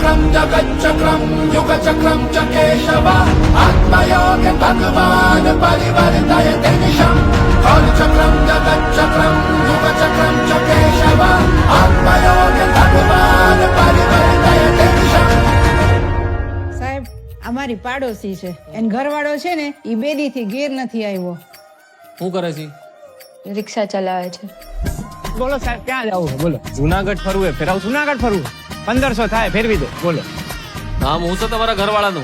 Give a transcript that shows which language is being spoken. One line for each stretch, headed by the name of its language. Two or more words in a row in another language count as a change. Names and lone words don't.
Sanskrit: कालचक्रं जगच्चक्रं युगचक्रं च केशव आत्मयोग भगवान् परिवर्तयते निशम् कालचक्रं जगच्चक्रं युगचक्रं च केशव आत्मयोग भगवान् परिवर्तयते निशम्।
Gujarati: સાહેબ અમારી પાડોશી છે એન ઘરવાળો છે ને ઈ બેદી થી ઘેર નથી આવ્યો। શું કરે છે? રિક્ષા ચલાવે છે। બોલો સાહેબ ક્યાં જવું છે? બોલો જુનાગઢ ફરવું ફેરાવ જુનાગઢ ફરવું 1500 થાય ફેરવી દો બોલો। નામ હું છે તમારા ઘરવાળાનું?